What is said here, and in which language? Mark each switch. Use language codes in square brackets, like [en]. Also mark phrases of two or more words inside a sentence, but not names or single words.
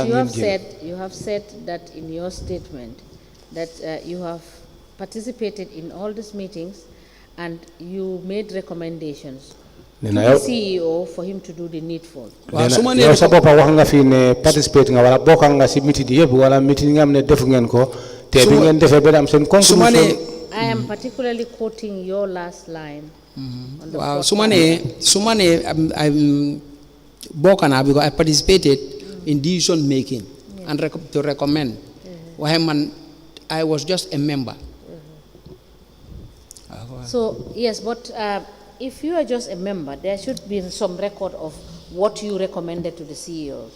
[en] Because [wo] ngeen jël. [en] you have said that in your statement that you have participated in all these meetings and you made recommendations [wo] nee [en] to [wo] na [en] the [wo] yow [en] CEO for him to do the needful. [wo] waaw su ma nee na yow sa boppam wax nga fi ne participate nga wala bokk nga si meeting yëpp wala meeting yi nga xam ne def ngeen ko te bi ngeen defee ba am seen conclusion. [en] I am particularly quoting your last line. On the [wo] waaw [en] fourth [wo] su ma nee bokk naa [en] because I participated in decision making and to recommend [wo] waaye man [en] I was just a member. So, yes, but if you are just a member, there should be some record of what you recommended to the CEO.